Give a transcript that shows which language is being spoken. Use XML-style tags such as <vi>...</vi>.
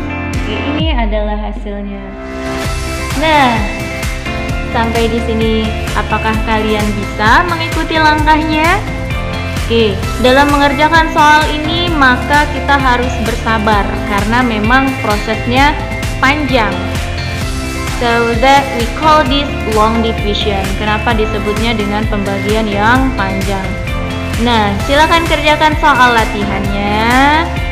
<id>Oke, ini adalah hasilnya. Nah, sampai di sini apakah kalian bisa mengikuti langkahnya? Oke, dalam mengerjakan soal ini maka kita harus bersabar karena memang prosesnya panjang.</id> <en>So that we call this long division.</en> <id>Kenapa disebutnya dengan pembagian yang panjang? Nah, silakan kerjakan soal latihannya.</id>